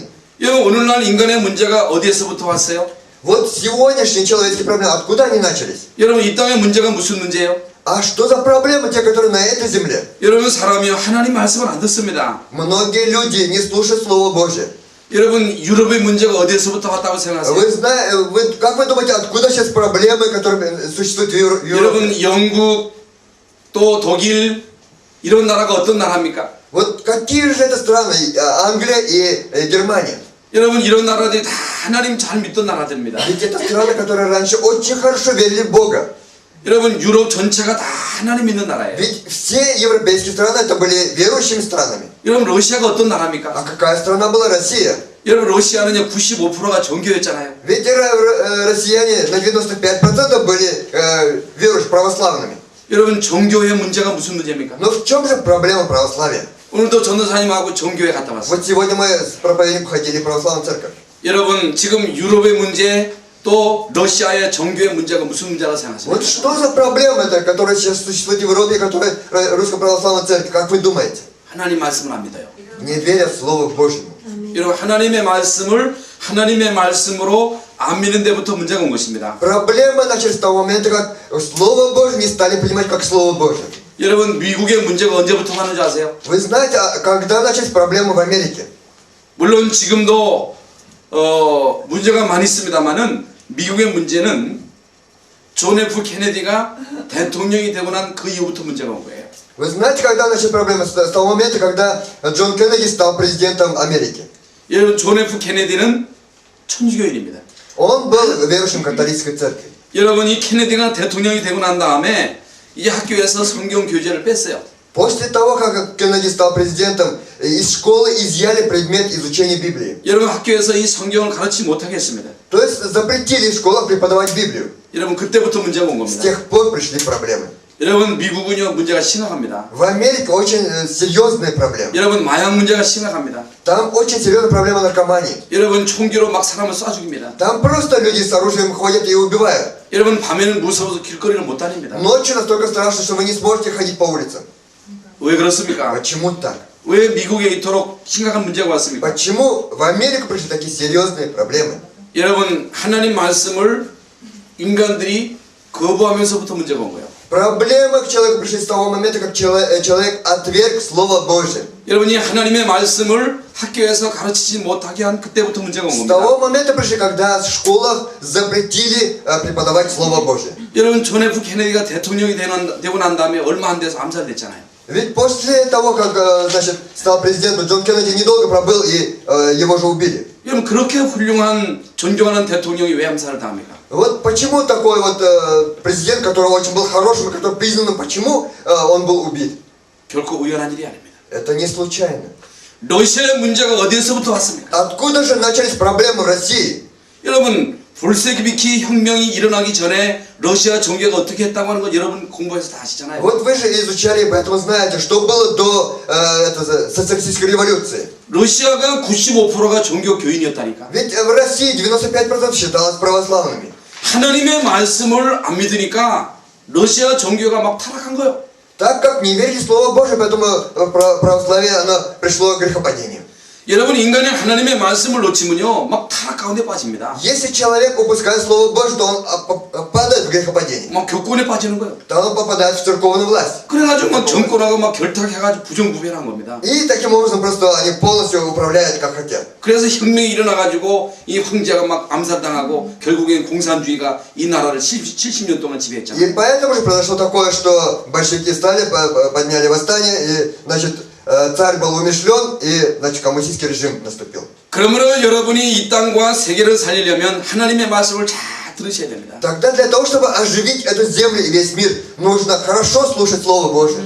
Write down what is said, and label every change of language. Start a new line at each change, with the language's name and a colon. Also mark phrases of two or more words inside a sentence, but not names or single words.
Korean: 여러분 오늘날 인간의 문제가 어디에서부터 왔어요?
Russian: Вот сегодняшние человеческие проблемы, откуда они начались?
Korean: 여러분 이 땅의 문제가 무슨 문제예요?
Russian: А что за проблемы, те, которые на этой земле?
Korean: 여러분 사람이 하나님 말씀을 안 듣습니다.
Russian: Многие люди не слушают Слово Божие.
Korean: 여러분 유럽의 문제가 어디에서부터 왔다고 생각하세요?
Russian: Как вы думаете, откуда сейчас проблемы, которые существуют в Европе?
Korean: 여러분 영국 또 독일 이런 나라가 어떤 나라입니까?
Russian: Вот какие же это страны? Англия и Германия.
Korean: 여러분 이런 나라들이 다 하나님 잘 믿던 나라들입니다.
Russian: Ведь это страны, которые раньше очень хорошо верили в Бога.
Korean: 여러분 유럽 전체가 다 하나님 믿는 나라예요.
Russian: Ведь все европейские страны это были верующими странами.
Korean: 여러분 러시아가 어떤
Russian: А
Korean: 나라입니까?
Russian: какая страна была Россия?
Korean: 여러분 러시아는요 95%가 종교였잖아요.
Russian: Ведь россияне на 95% были верующими православными.
Korean: 여러분 종교의 문제가 무슨 문제입니까?
Russian: Но в чем же проблема православия?
Korean: 오늘도 전도사님하고 종교에 갔다 왔어요.
Russian: Вот сегодня мы с проповедником ходили в православную церковь.
Korean: 여러분 지금 유럽의 문제 또 러시아의 종교의 문제가 무슨 문제라고 생각하세요?
Russian: Вот что за проблема это, которая сейчас существует в Европе, которая Русская Православная Церковь, как вы думаете?
Korean: 하나님 말씀을 안 믿어요.
Russian: Не верят в Слово Божьему.
Korean: 여러분 하나님의 말씀을 하나님의 말씀으로 안 믿는 데부터 문제가 온 것입니다.
Russian: Проблема началась с того момента, как Слово Божье не стали понимать как Слово Божье.
Korean: 여러분 미국의 문제가 언제부터 왔는지 아세요?
Russian: Вы знаете, когда начались проблемы в Америке?
Korean: 물론 지금도 문제가 많이 있습니다만은 미국의 문제는 존 F 케네디가 대통령이 되고 난 그 이후부터 문제가 온 거예요.
Russian: Вы знаете, когда начались проблемы? С того момента, когда Джон Кеннеди стал президентом Америки.
Korean: 여러분 존 F 케네디는 천주교인입니다.
Russian: Он был верующим католической церкви.
Korean: 여러분 이 케네디가 대통령이 되고 난 다음에 이제 학교에서 성경 교재를 뺐어요.
Russian: После того, как Кеннеди стал президентом, из школы изъяли предмет изучения Библии.
Korean: 여러분 학교에서 이 성경을 가르치지 못하게 했습니다.
Russian: То есть запретили в школах преподавать Библию.
Korean: 여러분 그때부터 문제가 온
Russian: С
Korean: 겁니다.
Russian: тех пор пришли проблемы.
Korean: 여러분 미국은요 문제가 심각합니다.
Russian: В Америке очень серьезные проблемы.
Korean: 여러분 마약 문제가 심각합니다.
Russian: Там очень серьезная проблема наркомании.
Korean: 여러분 총기로 막 사람을 쏴 죽입니다.
Russian: Там просто люди с оружием ходят и убивают.
Korean: 여러분 밤에는 무서워서 길거리를 못 다닙니다.
Russian: Ночью настолько страшно, что вы не сможете ходить по улицам.
Korean: 왜 그렇습니까?
Russian: Почему так?
Korean: 왜 미국에 이토록 심각한 문제가 왔습니까?
Russian: Почему в Америку пришли такие серьезные проблемы?
Korean: 여러분 하나님 말씀을 인간들이 거부하면서부터 문제가 온 거예요.
Russian: Проблемы к человеку пришли с того момента, как человек отверг Слово Божие.
Korean: 여러분이 하나님의 말씀을 학교에서 가르치지 못하게 한 그때부터 문제가 온
Russian: С
Korean: 겁니다.
Russian: того момента пришли, когда в школах запретили преподавать Слово Божие.
Korean: 여러분 존 F 케네디가 대통령이 되고 난 다음에 얼마 안 돼서 암살됐잖아요.
Russian: Ведь после того, как стал президентом, Джон Кеннеди недолго пробыл и его же убили.
Korean: 여러분 그렇게 훌륭한 존경하는 대통령이 왜 암살을 당합니까?
Russian: Вот почему такой вот президент, который очень был хорошим, который признанным, почему он был убит?
Korean: 결코 우연한 일이 아닙니다.
Russian: Это не случайно.
Korean: 러시아의 문제가 어디에서부터 왔습니까?
Russian: Откуда же начались проблемы в России?
Korean: 여러분 볼세비키 혁명이 일어나기 전에 러시아 종교가 어떻게 했다고 하는 거 여러분 공부해서 다 아시잖아요.
Russian: Вот вы же изучали, поэтому знаете, что было до социалистической революции.
Korean: 러시아가 95%가 종교 교인이었다니까.
Russian: Ведь в России 95% считалось православными.
Korean: 하나님의 말씀을 안 믿으니까 러시아 종교가 막 타락한 거예요.
Russian: Так как не верили в Слово Божие, поэтому православие, оно пришло к грехопадению.
Korean: 여러분 인간이 하나님의 말씀을 놓치면요 막 타락 가운데 빠집니다.
Russian: Если человек упускает Слово Божие, то он падает в грехопадение.
Korean: 막 교권에 빠지는 거예요.
Russian: То он попадает в церковную власть.
Korean: 그래가지고 막 정권하고 막 결탁해가지고 부정부패한 겁니다.
Russian: И таким образом просто они полностью управляют как хотят.
Korean: 그래서 혁명이 일어나가지고 이 황제가 막 암살당하고 결국엔 공산주의가 이 나라를 70년 동안 지배했잖아요.
Russian: И поэтому же произошло такое, что большевики стали, подняли восстание, и, значит, царь был умершлен, и, значит, коммунистический режим наступил.
Korean: 그러므로 여러분이 이 땅과 세계를 살리려면 하나님의 말씀을 잘 들으셔야 됩니다.
Russian: Тогда для того, чтобы оживить эту землю и весь мир, нужно хорошо слушать Слово Божие.